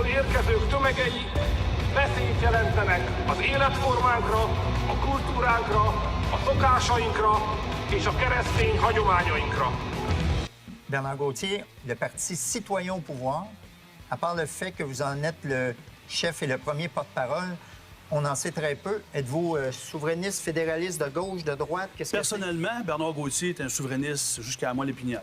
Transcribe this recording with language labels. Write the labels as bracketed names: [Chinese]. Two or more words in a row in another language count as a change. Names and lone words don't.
[Hungarian] érkezők tömegei veszélyt jelentenek az életformánkra, a kultúránkra, a szokásainkra és a keresztény hagyományainkra. [French] Bernard Gauthier, le Parti citoyen au pouvoir, à part le fait que vous en êtes le chef et le premier porte-parole, on en sait très peu. Êtes-vous souverainiste, fédéraliste, de gauche, de droite? Personnellement, Bernard Gauthier est un souverainiste jusqu'à la moelle épinière.